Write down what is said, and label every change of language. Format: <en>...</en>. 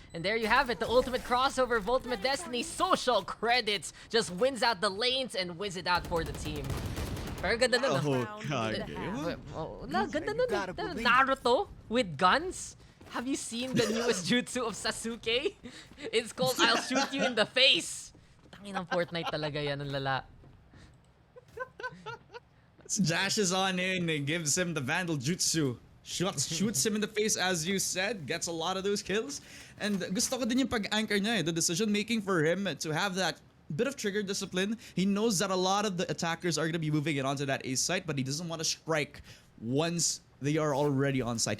<en>And there you have it, the ultimate crossover of Ultimate Destiny. Social Credits just wins out the lanes and wins it out for the team.</en> <tl>Pero ganda nun, ganda nun.</tl> <en>Naruto with guns? Have you seen the newest jutsu of Sasuke? It's called I'll shoot you in the face.</en> <tl>Tangin ng Fortnite talaga yan, ang lala.</tl> <en>Dashes on in and gives him the Vandal Jutsu. Shoots him in the face, as you said, gets a lot of those kills. And</en> <tl>gusto ko din yung pag-anchor niya,</tl> <en>the decision making for him to have that bit of trigger discipline. He knows that a lot of the attackers are going to be moving it onto that A site, but he doesn't want to strike once they are already on site.</en>